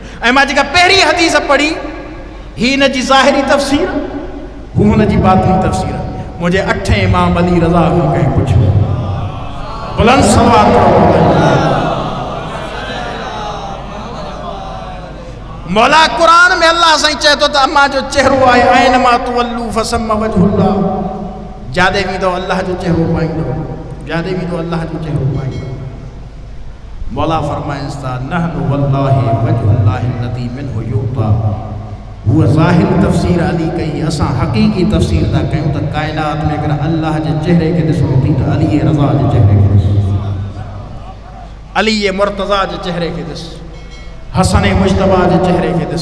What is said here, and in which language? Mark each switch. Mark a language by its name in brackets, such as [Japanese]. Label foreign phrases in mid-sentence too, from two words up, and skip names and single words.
[Sindhi] ऐं मां जेका पहिरीं हदीस पढ़ी ही हिन जी ज़ाहिरी तफ़सीर, हू हुन जी बातिनी तफ़सीर। मुंहिंजे 8 इमाम अली रज़ा खां कंहिं पुछियो, बुलंद सवाल मौला कुरान में अल्लाह साईं चए थो त अम्मा जो चेहरो आहे [Arabic] أينما تولوا فثم وجه الله, [Sindhi] जादे वेंदो अल्लाह जो चेहरो पाईंदो, जादे वेंदो अल्लाह जो चेहरो पाईंदो। मौला फरमाइनि था [Arabic] نحن والله وجه الله الذي منه يؤتى, [Sindhi] हुअ ज़ाहिर तफ़सीर अली कई, असां हक़ीक़ी तफ़सीर था कयूं त काइनात में अगरि अल्लाह जे चेहरे खे ॾिसणो थी त अली रज़ा जे चेहरे खे ॾिस, अली मुर्तज़ा जे चेहरे खे ॾिस, हसन मुश्तबा जे चेहरे खे ॾिस।